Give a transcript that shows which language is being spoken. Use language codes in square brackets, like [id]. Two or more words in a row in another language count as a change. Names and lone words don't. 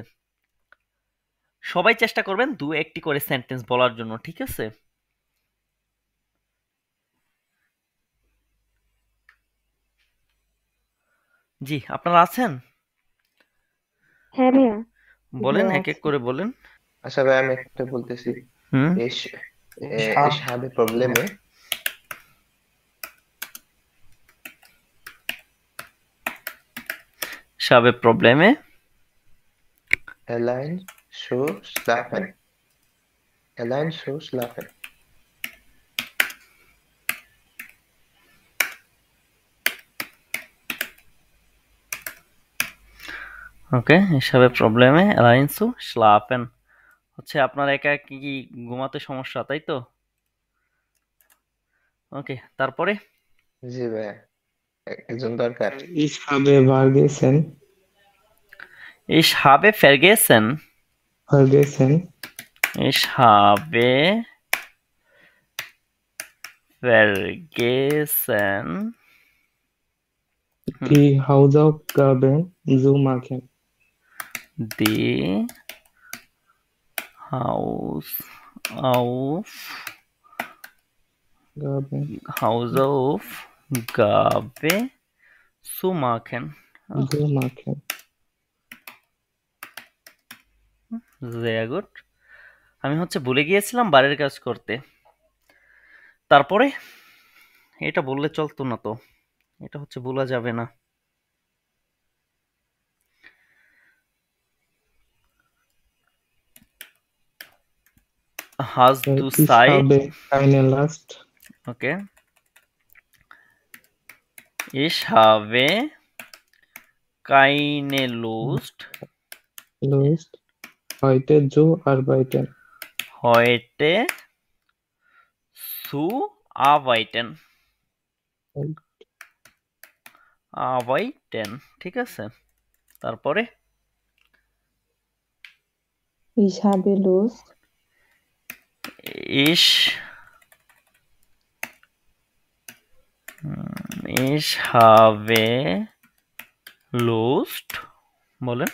[bn] সবাই চেষ্টা করবেন 2-1টি করে সেন্টেন্স বলার জন্য, ঠিক আছে? জি, আপনারা আছেন? হ্যাঁ ভাইয়া। বলেন, ভাইয়া এক এক আছে। করে বলেন। আচ্ছা ভাই আমি একটা বলতেছি। হুম, [de] Ich, ich habe Probleme. ich habe Probleme Allein zu schlafen. Allein zu schlafen. [bn] ওকে, [de] ich habe Probleme allein zu schlafen [bn] হচ্ছে আপনার একা কি ঘুমাতে সমস্যা, তাই তো? ওকে, তারপরে জি ভাই একজন দরকার। [de] Ich habe vergessen, ich habe vergessen vergessen, ich habe vergessen die Hausaufgaben zu machen. die Hausaufgabe zu machen. Zu machen. Sehr gut. [bn] আমি হচ্ছে ভুলে গিয়েছিলাম বাড়ির কাজ করতে। তারপরে এটা বললে চলতো না তো, এটা হচ্ছে ভোলা যাবে না। [de] Hast du Ich Zeit? habe keine Lust, Okay. Ich habe keine Lust, heute zu arbeiten. heute zu arbeiten. Arbeiten, [bn] ঠিক আছে? তারপরে [de] Ich habe Lust, ich habe Lust, বলেন,